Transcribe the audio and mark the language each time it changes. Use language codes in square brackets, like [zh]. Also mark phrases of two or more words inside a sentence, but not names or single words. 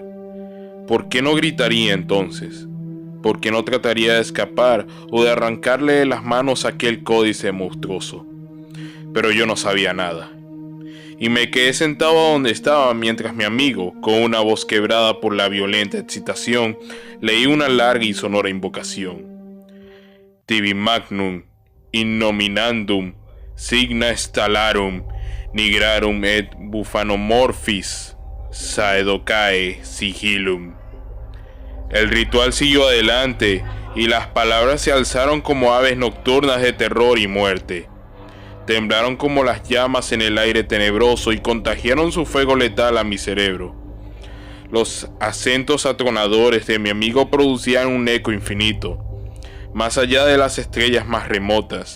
[es] ¿Por qué no gritaría entonces? ¿Por qué no trataría de escapar o de arrancarle de las manos aquel códice monstruoso? Pero yo no sabía nada. Y me quedé sentado donde estaba mientras mi amigo, con una voz quebrada por la violenta excitación, leía una larga y sonora invocación. [la] Tibi magnum, in nominandum, signa stellarum, nigrarum et bufanomorphis, saedocae sigillum. [es] El ritual siguió adelante y las palabras se alzaron como aves nocturnas de terror y muerte. Temblaron como las llamas en el aire tenebroso y contagiaron su fuego letal a mi cerebro. Los acentos atronadores de mi amigo producían un eco infinito, más allá de las estrellas más remotas.